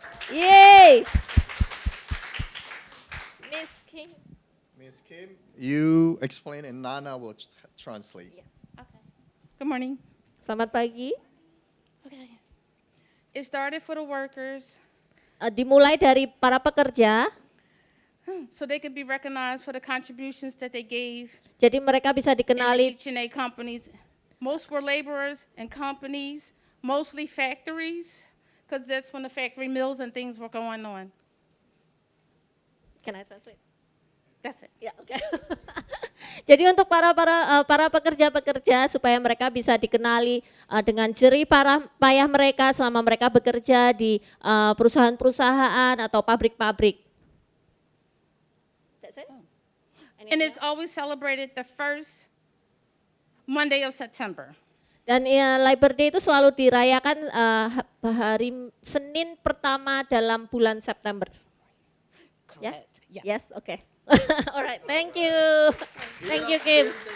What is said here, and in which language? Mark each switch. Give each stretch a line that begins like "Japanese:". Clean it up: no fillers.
English: Yay! Miss King. Miss Kim, you explain and Nana will translate. Yes. Okay. Good morning.
Indonesian: Selamat pagi.
English: Okay. It started for the workers
Indonesian: Dimulai dari para pekerja,
English: so they could be recognized for the contributions that they gave
Indonesian: jadi mereka bisa
English: in the
Indonesian: dikenali.
English: H&A companies. Most were laborers and companies, mostly factories, because that's when the factory mills and things were going on. Can I translate? That's it.
Indonesian: Ya, oke. Jadi untuk para pekerja-pekerja supaya mereka bisa dikenali dengan jerih payah mereka selama mereka bekerja di perusahaan-perusahaan atau pabrik-pabrik.
English: That's it? And it's always celebrated the first Monday of September.
Indonesian: Dan Labor Day itu selalu dirayakan hari Senin pertama dalam bulan September. Ya?
English: Correct. Yes. Yes, oke. Alright, thank you. Thank you, Kim.